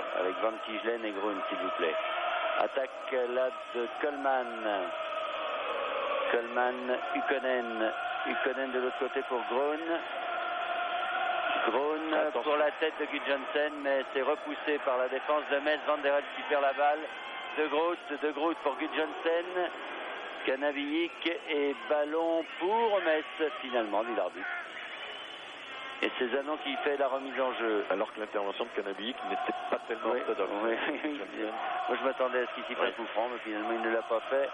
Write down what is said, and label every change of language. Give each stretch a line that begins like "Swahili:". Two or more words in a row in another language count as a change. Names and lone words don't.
French: Avec Van Tijlen et Grun, s'il vous plaît. Attaque là de Coleman. Coleman, Ykkönen de l'autre côté pour Grun. Grun pour la tête de Gunjonsen, mais c'est repoussé par la défense de Metz. Van der Elst qui perd la balle. De Groot pour Gunjonsen. Kanabiik et ballon pour Metz, finalement, dit l'arbitre. Et c'est Zanon qui fait la remise en jeu. Alors que l'intervention de Canabic n'était pas tellement orthodoxe. Oui. Moi je m'attendais à ce qu'il s'y fasse coup franc, mais finalement il ne l'a pas fait.